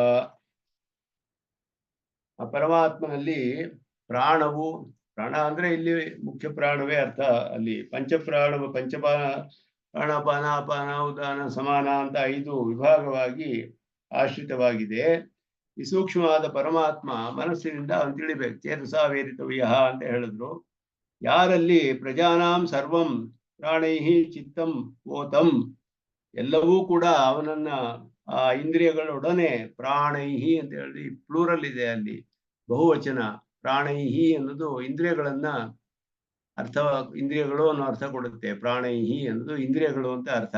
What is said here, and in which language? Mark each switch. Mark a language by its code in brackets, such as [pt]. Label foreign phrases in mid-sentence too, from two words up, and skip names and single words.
[kn] ಆ ಪರಮಾತ್ಮನಲ್ಲಿ ಪ್ರಾಣವು, ಪ್ರಾಣ ಅಂದ್ರೆ ಇಲ್ಲಿ ಮುಖ್ಯ ಪ್ರಾಣವೇ ಅರ್ಥ. ಅಲ್ಲಿ ಪಂಚಪಾನ ಪ್ರಾಣಪಾನ ಅಪಾನ ಉದಾನ ಸಮಾನ ಅಂತ 5 ವಿಭಾಗವಾಗಿ ಆಶ್ರಿತವಾಗಿದೆ. ಈ ಸೂಕ್ಷ್ಮವಾದ ಪರಮಾತ್ಮ ಮನಸ್ಸಿನಿಂದ ಅವನು ತಿಳಿಬೇಕು. [sa] ಚೇತಸ ವೇದಿತವ್ಯ [kn] ಅಂತ ಹೇಳಿದ್ರು. ಯಾರಲ್ಲಿ [sa] ಪ್ರಜಾನಾಂ ಸರ್ವಂ ಪ್ರಾಣೈಹಿ ಚಿತ್ತಂ ಓತಂ, [kn] ಎಲ್ಲವೂ ಕೂಡ ಅವನನ್ನ ಆ ಇಂದ್ರಿಯಗಳೊಡನೆ, ಪ್ರಾಣೈಹಿ ಅಂತ ಹೇಳಿ ಪ್ಲೂರಲ್ ಇದೆ, ಅಲ್ಲಿ ಬಹುವಚನ. ಪ್ರಾಣೈಹಿ ಅನ್ನೋದು ಇಂದ್ರಿಯಗಳನ್ನ ಇಂದ್ರಿಯಗಳು ಅನ್ನೋ ಅರ್ಥ ಕೊಡುತ್ತೆ. ಪ್ರಾಣೈಹಿ ಅನ್ನೋದು ಇಂದ್ರಿಯಗಳು ಅಂತ ಅರ್ಥ.